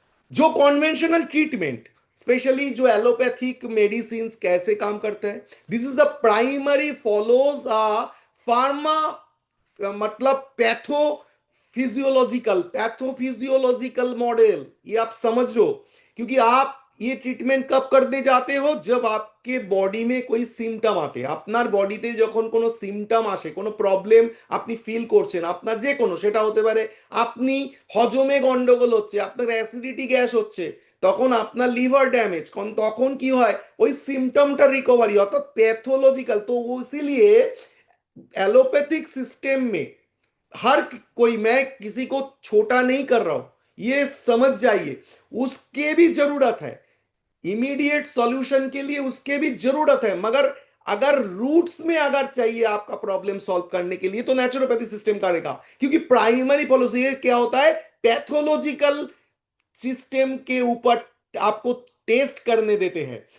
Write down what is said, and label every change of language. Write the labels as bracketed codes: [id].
[hi] जो conventional treatment, specially जो allopathic medicine कैसे काम करते हैं, [en] this is the primary follows a pharma, [hi] मतलब पैथोफिजियोलॉजिकल मॉडल, ये आप समझ लो। क्योंकि आप ये ट्रीटमेंट कब करने जाते हो, जब आपके বডি में कोई সিমটম आते, [bn] আপনার বডিতে যখন কোনো সিমটম আসে, কোনো প্রবলেম আপনি ফিল করছেন, আপনার যে কোনো, সেটা হতে পারে আপনি হজমে গন্ডগোল হচ্ছে, আপনার অ্যাসিডিটি গ্যাস হচ্ছে, তখন আপনার লিভার ড্যামেজ, তখন কি হয়, ওই সিমটমটা রিকভারি, অর্থাৎ पैथोलॉजिकल। [hi] तो वो इसीलिए एलोपैथिक सिस्टम में हर कोई, मैं किसी को छोटा नहीं कर रहा हूं, ये समझ जाइए, उसके भी जरूरत है, इमीडिएट सॉल्यूशन के लिए उसके भी जरूरत है, मगर अगर रूट्स में अगर चाहिए आपका प्रॉब्लम सॉल्व करने के लिए तो नेचुरोपैथी सिस्टम करेगा, क्योंकि प्राइमरी पॉलिसी क्या होता है, पैथोलॉजिकल सिस्टम के ऊपर आपको टेस्ट करने देते हैं।